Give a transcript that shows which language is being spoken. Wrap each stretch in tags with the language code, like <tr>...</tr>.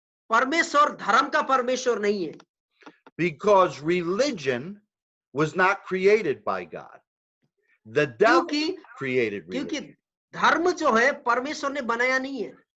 <hi>परमेश्वर धर्म का परमेश्वर नहीं है।</hi> <en>Because religion was not created by God. The devil created religion.</en> <hi>क्योंकि धर्म जो है परमेश्वर ने बनाया नहीं है।</hi>